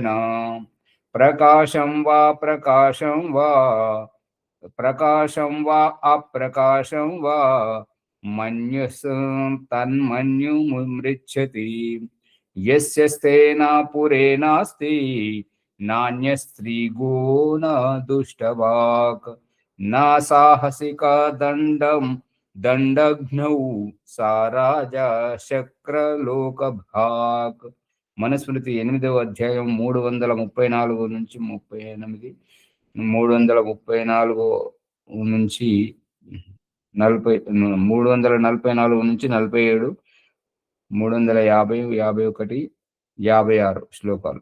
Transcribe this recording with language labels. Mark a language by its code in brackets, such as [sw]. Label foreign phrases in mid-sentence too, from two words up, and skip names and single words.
[sa] प्रकाशं वा अप्रकाशं वा तन्मन्युमुमृच्छति। यस्य स्तेन पुरे नास्ति नान्यस्त्रीगो न दुष्टवाक्। न साहसिका दण्डघ्नौ सा राजा శక్రలోకభాక్. [te] మనుస్మృతి 8వ అధ్యాయం 334 నుంచి 38, 334 నుంచి 344 నుంచి 47, 350, 51, 56 శ్లోకాలు.